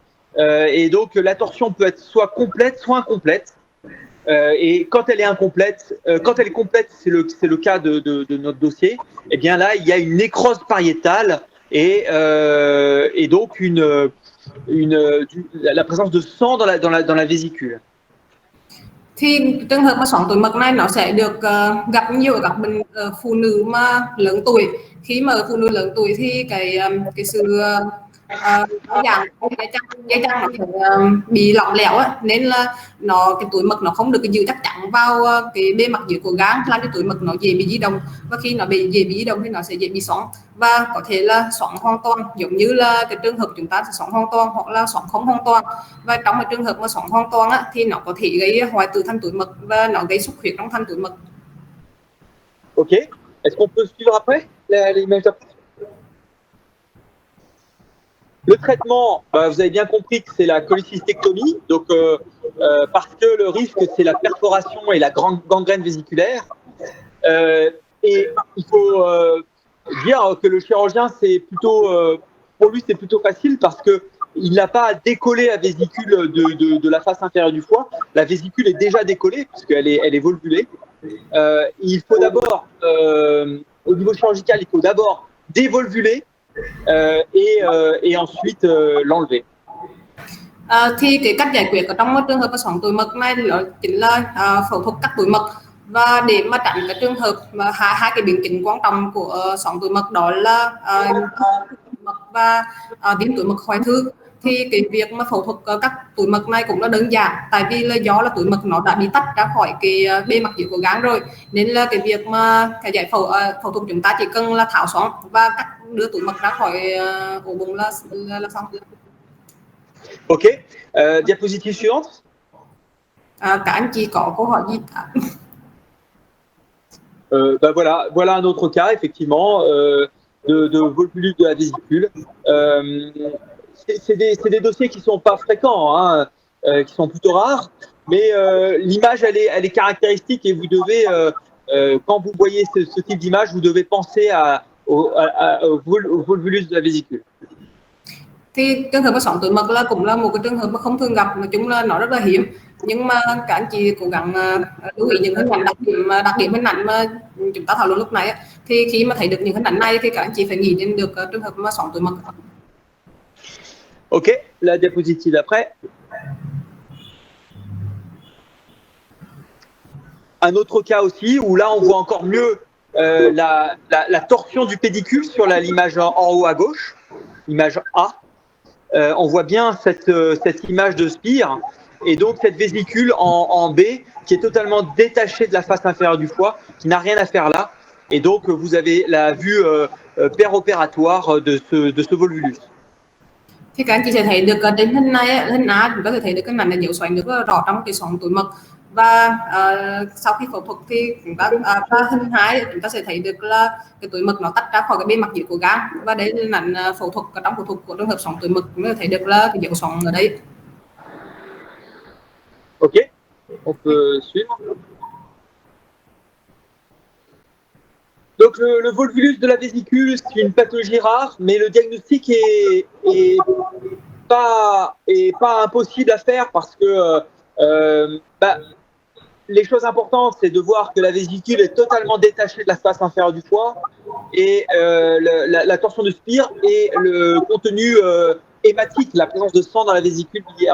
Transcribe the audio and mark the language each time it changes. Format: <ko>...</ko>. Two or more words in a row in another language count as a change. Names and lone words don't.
<fr>Et donc, la torsion peut être soit complète, soit incomplète. Et quand elle est incomplète, quand elle est complète, c'est le cas de notre dossier, eh bien là, il y a une nécrose pariétale et donc la présence de sang dans la vésicule.</fr> <vi>Thì trường hợp mà xoắn túi mật này nó sẽ được gặp nhiều ở các phụ nữ mà lớn tuổi. Khi mà phụ nữ lớn tuổi thì cái sự dạng dây chằng nó bị lỏng lẻo á, nên là cái túi mật nó không được giữ chắc chắn vào cái bề mặt dưới của gan, làm cho túi mật nó dễ bị di động, và khi nó dễ bị di động thì nó sẽ dễ bị xoắn và có thể là xoắn hoàn toàn, giống như là cái trường hợp chúng ta sẽ xoắn hoàn toàn hoặc là xoắn không hoàn toàn. Và trong cái trường hợp mà xoắn hoàn toàn á, thì nó có thể gây hoại tử thành túi mật và nó gây xuất huyết trong thành túi mật.</vi> <fr>Ok, est-ce qu'on peut suivre après l'image d'après? Le traitement, vous avez bien compris que c'est la cholécystectomie, donc parce que le risque c'est la perforation et la gangrène vésiculaire. Et il faut dire que le chirurgien, pour lui c'est plutôt facile parce que il n'a pas à décoller la vésicule de la face inférieure du foie. La vésicule est déjà décollée puisqu'elle est volvulée. Il faut d'abord, au niveau chirurgical, il faut d'abord dévolvuler et ensuite l'enlever.</fr> <vi>Thì cái cách giải quyết ở trong trường hợp xoắn túi mật này đó chính là phẫu thuật cắt túi mật, và để mà tránh cái trường hợp mà hai cái biến chứng quan trọng của xoắn túi mật đó là mật và viêm túi mật hoại tử. thì cái việc mà phẫu thuật cắt túi mật này cũng là đơn giản, tại vì là do là túi mật nó đã bị tách ra khỏi cái bề mặt dưới của gan rồi, nên là cái việc mà cái giải phẫu phẫu thuật chúng ta chỉ cần là tháo xoắn và cắt đưa túi mật ra khỏi ổ bụng là xong.</vi> <fr>Ok. Diapositive suivante.</fr> <vi>Các anh chị có câu hỏi gì cả?</vi> <fr>Voilà un autre cas, effectivement, de volvulus de la vésicule. C'est des dossiers qui sont pas fréquents, hein, qui sont plutôt rares, mais l'image, elle est caractéristique et vous devez, quand vous voyez ce type d'image, vous devez penser au volvulus de la vésicule.</fr> <vi>Thì trường hợp mà xoắn túi mật là cũng là một cái trường hợp mà không thường gặp, nói chung là nó rất là hiếm, nhưng mà các anh chị cố gắng lưu ý những hình ảnh đặc điểm hình ảnh mà chúng ta thảo luận lúc này, thì khi mà thấy được những hình ảnh này thì các anh chị phải nghĩ đến được trường hợp mà xoắn túi mật.</vi> <fr>Ok, la diapositive d'après. Un autre cas aussi où là on voit encore mieux la torsion du pédicule sur l'image en haut à gauche, image A. On voit bien cette image de spire et donc cette vésicule en B qui est totalement détachée de la face inférieure du foie, qui n'a rien à faire là. Et donc vous avez la vue péropératoire de ce volvulus.</fr> <vi>Thì các anh chị sẽ thấy được trên hình này, hình A chúng ta sẽ thấy được cái mảnh này dấu xoáy nước rất rõ trong cái xoắn túi mật, và sau khi phẫu thuật thì chúng ta và hình 2 chúng ta sẽ thấy được là cái túi mật nó tách ra khỏi cái bề mặt dưới của gan, và đây là ảnh phẫu thuật trong phẫu thuật của trường hợp xoắn túi mật chúng ta thấy được là cái dấu xoắn ở đây.</vi> <fr>Ok, on peut suivre. Donc le volvulus de la vésicule, c'est une pathologie rare, mais le diagnostic est pas impossible à faire parce que les choses importantes, c'est de voir que la vésicule est totalement détachée de la face inférieure du foie et la torsion de spire et le contenu hématique, la présence de sang dans la vésicule biliaire.</fr>